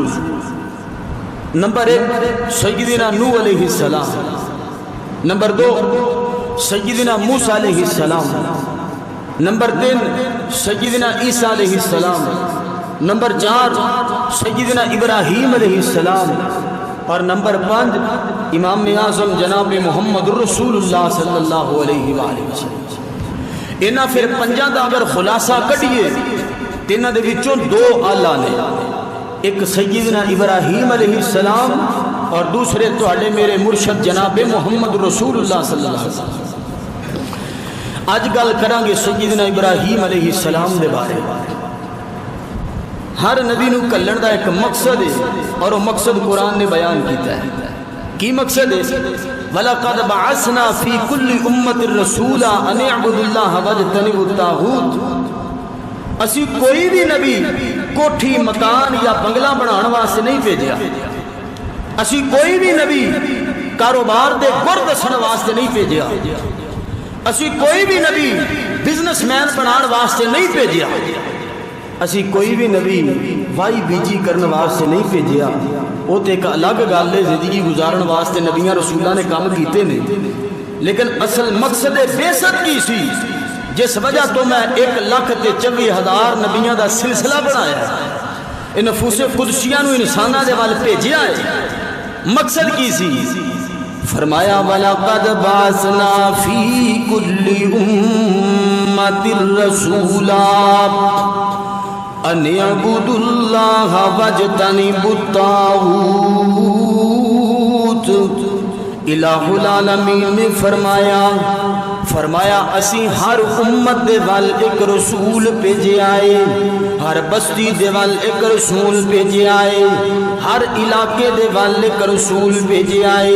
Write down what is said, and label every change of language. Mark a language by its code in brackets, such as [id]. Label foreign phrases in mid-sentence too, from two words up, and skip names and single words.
[ur] نمبر 1 سیدنا نوح [ar] علیہ السلام، [ur] نمبر 2 سیدنا موسیٰ [ar] علیہ السلام، [ur] نمبر 3 سیدنا عیسیٰ [ar] علیہ السلام، [ur] نمبر 4 سیدنا ابراہیم [ar] علیہ السلام، [ur] اور نمبر 5 امام اعظم جناب محمد رسول اللہ [ar] صلی اللہ علیہ وآلہ وسلم۔ [pa] انہاں پھر پنجاں دا اگر خلاصہ کٹیے تے انہاں دے وچوں 2 آلہ نے، ایک سیدنا ابراہیم [ar] علیہ السلام [pa] اور دوسرے تہاڈے میرے مرشد جناب محمد رسول اللہ [ar] صلی اللہ علیہ وسلم۔ [pa] آج گل کریں گے سیدنا ابراہیم [ar] علیہ السلام [pa] دے بارے۔ ہر نبی نو کلن دا ایک مقصد ہے اور وہ مقصد قرآن نے بیان کیتا ہے۔ کی مقصد ہے؟ [ar] وَلَقَدْ بَعَثْنَا فِي كُلِّ أُمَّةٍ رَسُولًا أَنِ اعْبُدُوا اللَّهَ وَاجْتَنِبُوا الطَّاغُوتَ۔ [pa] اسی کوئی بھی نبی کوٹھی مکان یا بنگلہ بنانے واسطے نہیں بھیجیا، اسی کوئی بھی نبی کاروبار دے گر دسن واسطے نہیں بھیجیا، اسی کوئی بھی نبی [en] business man [pa] بنان واسطے نہیں بھیجیا، اسی کوئی بھی نبی وائی بیجی کرنے واسطے نہیں بھیجیا۔ وہ تو ایک الگ گل ہے، زندگی گزارن واسطے نبیاں رسولوں نے کام کیتے نے، لیکن اصل مقصد بعثت کی سی جس وجہ تو میں 1,24,000 نبیاں دا سلسلہ بنایا ہے، نفوس قدسیہ نو انساناں دے وال بھیجیا ہے۔ مقصد کی سی؟ [ar] فرمایا وَلَقَدْ بَعَثْنَا فِي كُلِّ أُمَّةٍ رَسُولًا أَنِ اعْبُدُوا اللَّهَ وَاجْتَنِبُوا الطَّاغُوتَ۔ [pa] الہ العالمین نے فرمایا اسی ہر امت دے وال ایک رسول بھیجے آئے، ہر بستی دے وال ایک رسول بھیجے آئے، ہر علاقے دے وال ایک رسول بھیجے آئے۔